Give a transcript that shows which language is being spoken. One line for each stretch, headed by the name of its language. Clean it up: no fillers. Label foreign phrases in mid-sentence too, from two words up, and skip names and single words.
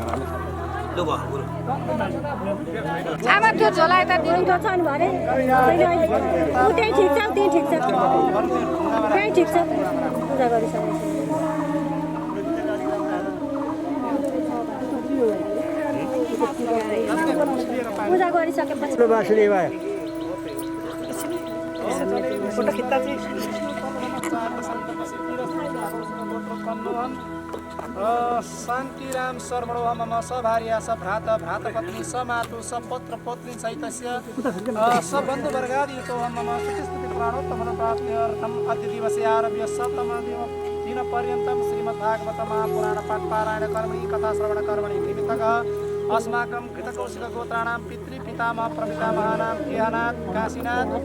Nepali: आमा त्यो झोला यता दिनु त छ नि भने ऊ त्यही ठिक छ, त्यही ठिक छ, त्यही ठिक छ। पूजा गरिसकेपछि पूजा गरिसकेपछि
Sanskrit: वासुदेवाय शान्तिराम सर्वणो मम सभार्या स भ्रात भ्रातपत्नी स मातु स पत्र पत्नी सहितस्य स बन्धुवर्गादितो मम सुतिस्तुति प्राणोत्तम प्राप्त्यर्थम अद्य दिवसे आरभ्य सप्तमदिन पर्यन्तं श्रीमद्भागवत महापुराण पाठ पारायण कर्मणि कथा श्रवण कर्मणि निमित्तः अस्माकं घृतकौशिक गोत्राणां पितृपितामह प्रपितामहानां केहनाथ काशीनाथ